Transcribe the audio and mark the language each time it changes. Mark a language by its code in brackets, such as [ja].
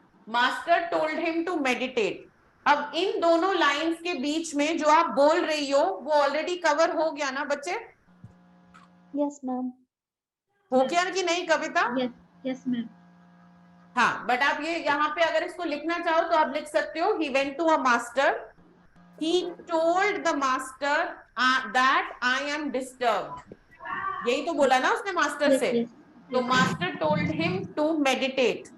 [en] Master told him to meditate. [hi] अब इन दोनों lines के बीच में जो आप बोल रही हो वो ऑलरेडी कवर हो गया ना बच्चे? [en] Yes, ma'am. [hi] हो गया कि नहीं कविता? [en] Yes, ma'am. [hi] हाँ, बट आप ये यहाँ पे अगर इसको लिखना चाहो तो आप लिख सकते हो, [en] he went to a master. He told the master that I am disturbed. [hi] यही तो बोला ना उसने मास्टर से. [en] तो master told him to meditate.